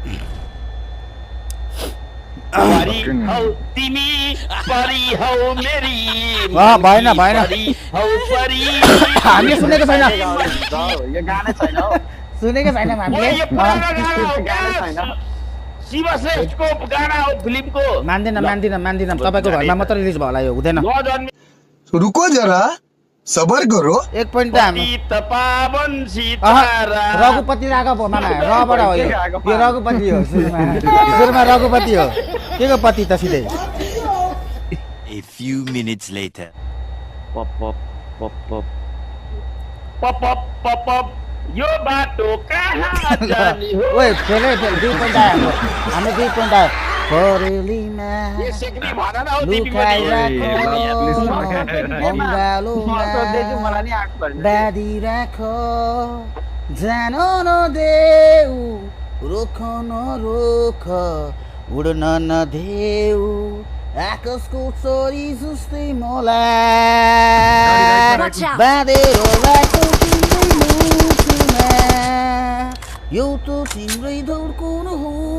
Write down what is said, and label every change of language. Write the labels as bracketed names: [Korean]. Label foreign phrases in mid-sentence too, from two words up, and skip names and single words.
[Nepali] तिमी परी हौ मेरी भएन हामीले सुनेको छैन सुनेको छैन हामीले शिवश्रेष्ठको गाना हो फिल्मको मान्दिन तपाईको घरमा मात्र रिलिज भयो होला यो हुँदैन [Hindi] रुको जरा सबर करो [Nepali] एक पोइन्ट रघुपति राघव हो मामा रबाट हो यो रघुपति हो सुरुमा रघुपति हो के को पति त सिधै [English] A few minutes later. [Nepali] पप यो बाटो कहाँ जाने हो ओए फेल 2 पोइन्ट आयो हाम्रो 2 पोइन्ट आयो फरेलीमा बादी राखो जान नदेऊ रोख नरोख उड्न नदेऊ आकाशको छोरी जस्तै मलाई बाँधेर राखो तिम्रै मुटुमा यो त तिम्रै धड्कन हो